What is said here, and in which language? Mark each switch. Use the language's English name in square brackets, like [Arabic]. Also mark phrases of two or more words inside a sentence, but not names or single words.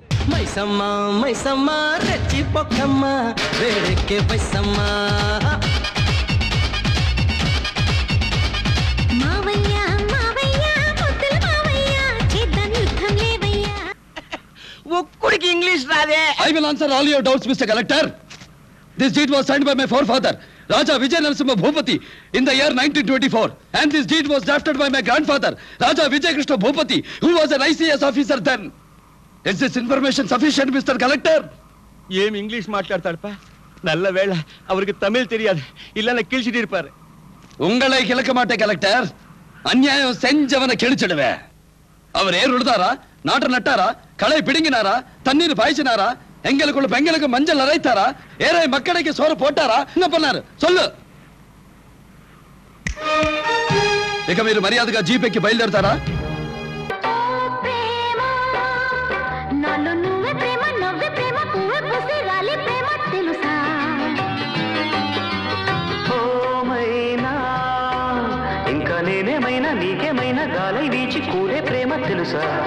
[Telugu] మైసమ్మా మైసమ్మా రెచ్చి పొక్కమ్మా వేడెక్కే పైసమ్మా. ఒక్కడికి ఇంగ్లీష్ రాదే. [English] I will answer all your doubts, Mr. Collector. This deed was signed by my forefather, Raja Vijay Narasimha Bhupati, in the year 1924, and this deed was drafted by my grandfather, Raja Vijay Krishna Bhupati, who was an ICS officer then. Is this information sufficient, Mr. Collector? [Telugu] ఏం ఇంగ్లీష్ మాట్లాడతాడపా, నల్ల వేళ [Tamil] அவருக்கு தமிழ் தெரியாது, இல்லைன்னா கிழிச்சிட்டு இருப்பாரு. உங்களை கிழக்க மாட்டே கலெக்டர், அநியாயம் செஞ்சவனை கிழிச்சிடுவே. அவர் ஏர் உழுதாரா, நாட்டு நட்டாரா, களை பிடுங்கினாரா, தண்ணீர் பாய்ச்சினாரா, எங்களுக்குள்ள பெண்களுக்கு மஞ்சள் அரைத்தாரா, ஏழை மக்களுக்கு சோறு போட்டாரா, என்ன பண்ணாரு சொல்லு. [Telugu] ఇక మీరు మర్యాదగా జీపేకి బయలుదేరతారా? ఇంకా నేనేమైనా నీకేమైనా గాలై వీచి కూరే ప్రేమ తెలుసా?